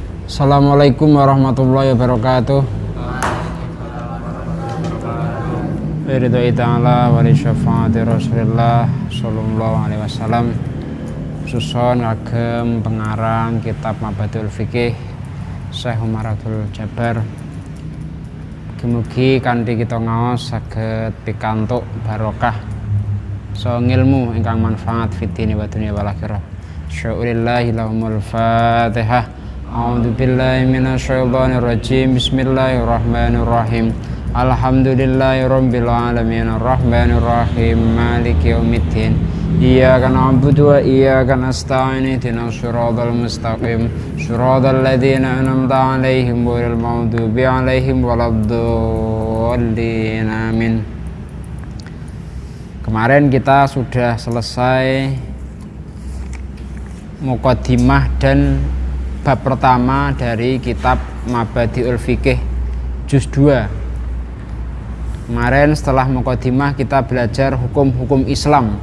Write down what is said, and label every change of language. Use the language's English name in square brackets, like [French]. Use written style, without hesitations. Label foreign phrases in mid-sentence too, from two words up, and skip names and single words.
[Arabic] السلام عليكم ورحمة الله وبركاته. برضى تعالى ولشفاعة رسول الله صلى الله عليه وسلم. [Javanese] Susun kagem pengarang kitab Mabadul Fikih Syekh Umar Abdul Jabbar. Mugi-mugi kanthi kita ngaos saged pikantuk barokah so ngilmu ingkang manfaat [Arabic] في الدين ودنيا والآخرة. شيء لله لهم الفاتحة. أعوذ بالله من الشيطان الرجيم. بسم الله الرحمن الرحيم. الحمد لله رب العالمين الرحمن الرحيم مالك يوم الدين. إياك نعبد وإياك نستعين اهدنا الصراط المستقيم صراط الذين أنعمت عليهم غير المغضوب عليهم ولا الضالين. Amin. [Indonesian] Kemarin kita sudah selesai muqaddimah dan bab pertama dari kitab Mabadiul Fikih juz 2. Kemarin setelah muqaddimah kita belajar hukum-hukum Islam.